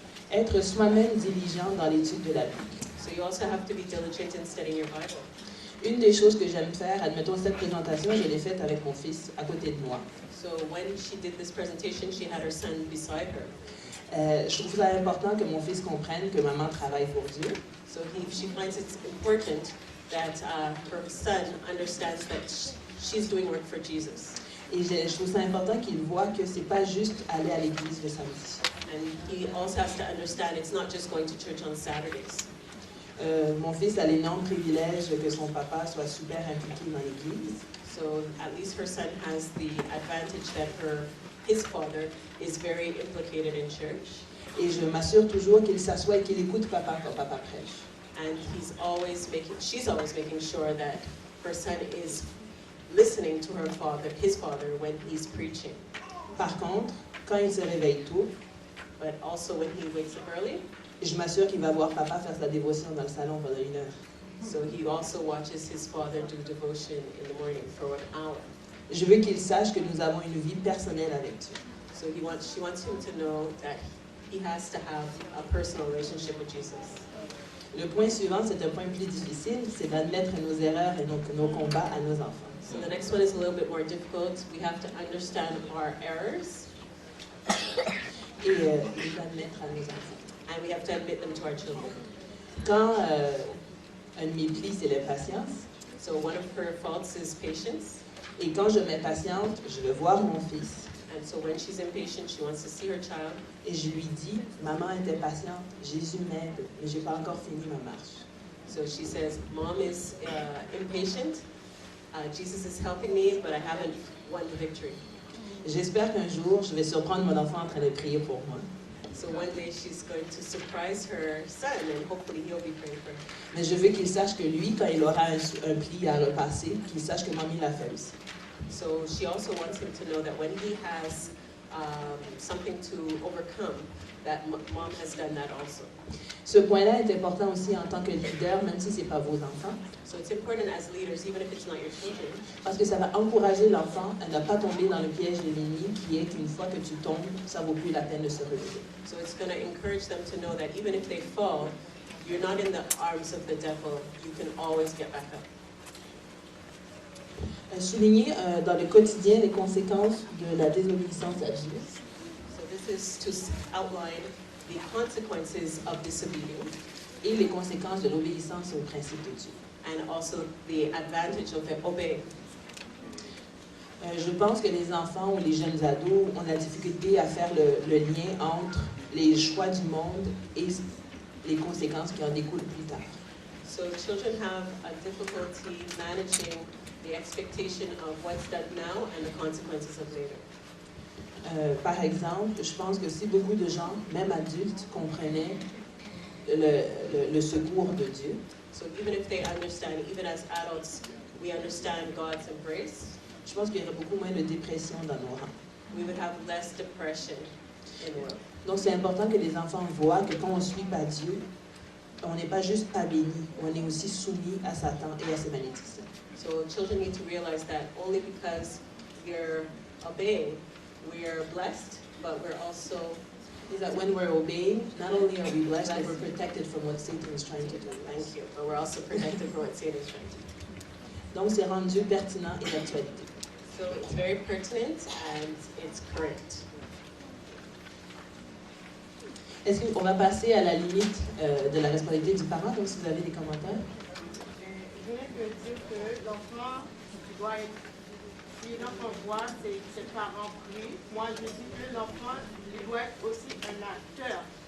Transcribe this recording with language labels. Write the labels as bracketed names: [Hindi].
[French] Être soi-même diligent dans l'étude de la Bible. [English] So you also have to be diligent in studying your Bible. [French] Une des choses que j'aime faire, admettons cette présentation, je l'ai faite avec mon fils à côté de moi. [English] So when she did this presentation, she had her son beside her. [French] Je trouve ça important que mon fils comprenne que maman travaille pour Dieu. [English] So she finds it important that her son understands that she's doing work for Jesus. [French] Et je trouve ça important qu'il voit que c'est pas juste aller à l'église le samedi. [English] And he also has to understand it's not just going to church on Saturdays. [French] Mon fils a l'énorme privilège que son papa soit super impliqué dans l'église. [English] So at least her son has the advantage that his father is very implicated in church. [French] Et je m'assure toujours qu'il s'assoit et qu'il écoute papa quand papa prêche. [English] And she's always making sure that her son is listening to his father when he's preaching. [French] Par contre, quand il se réveille tôt, [English] but also when he wakes up early, [French] je m'assure qu'il va voir papa faire sa dévotion dans le salon pendant 1 heure. [English] So he also watches his father do devotion in the morning for an hour. [French] Je veux qu'il sache que nous avons une vie personnelle avec Dieu. [English] So she wants him to know that he has to have a personal relationship with Jesus. [French] Le point suivant, c'est un point plus difficile, c'est d'admettre nos erreurs et nos combats à nos enfants. [English] So the next one is a little bit more difficult. We have to understand our errors. [French] Et les admettre à nos enfants. [English] And we have to admit them to our children. [French] Quand un de mes plis, c'est l'impatience. [English] So one of her faults is patience. [French] Et quand je m'impatiente, je veux voir mon fils. [English] And so when she's impatient, she wants to see her child. [French] Et je lui dis, maman est impatiente, Jésus m'aide, mais j'ai pas encore fini ma marche. [English] So she says, Mom is impatient. Jesus is helping me, but I haven't won the victory. [French] J'espère qu'un jour, je vais surprendre mon enfant en train de prier pour moi. [English] So one day she's going to surprise her son and hopefully he'll be praying for her. [French] Mais je veux qu'il sache que lui, quand il aura un pli à repasser, qu'il sache que mamie l'a fait aussi. [English] So she also wants him to know that when he has something to overcome, that mom has done that also. [French] Ce point-là est important aussi en tant que leader, même si ce n'est pas vos enfants. [English] So it's important as leaders, even if it's not your children. [French] Parce que ça va encourager l'enfant à ne pas tomber dans le piège de l'ennemi, qui est qu'une fois que tu tombes, ça ne vaut plus la peine de se relever. [English] So it's going to encourage them to know that even if they fall, you're not in the arms of the devil. You can always get back up. [French] Souligner dans le quotidien les conséquences de la désobéissance à Dieu. [English] So this is to outline the consequences of disobedience [French] et les conséquences de l'obéissance aux principes de Dieu. [English] And also the advantage of obeying. [French] Je pense que les enfants ou les jeunes ados ont la difficulté à faire le lien entre les choix du monde et les conséquences qui en découlent plus tard. [English] So children have a difficulty managing the expectation of what's done now and the consequences of later. [French] Par exemple, je pense que si beaucoup de gens, même adultes, comprenaient le secours de Dieu, [English] so even if they understand, even as adults, we understand God's embrace, [French] je pense qu'il y aurait beaucoup moins de dépression dans nos rangs. [English] We would have less depression in the world. [French] Donc c'est important que les enfants voient que quand on ne suit pas Dieu, on n'est pas juste pas béni, on est aussi soumis à Satan et à ses malédictions. [English] So children need to realize that only because we're obeying, we're blessed, but we're also is that when we're obeying, not only are we blessed, but we're protected from what Satan is trying to do. Thank you, but we're also protected from what Satan is trying to do. [French] Donc c'est rendu pertinent et d'actualité. [English] So it's very pertinent and it's current. [French] Est-ce qu'on va passer à la limite de la responsabilité du parent, donc si vous avez des commentaires? Je viens de dire que l'enfant doit être, si l'enfant voit ses parents prient, moi je dis que l'enfant doit être aussi un acteur.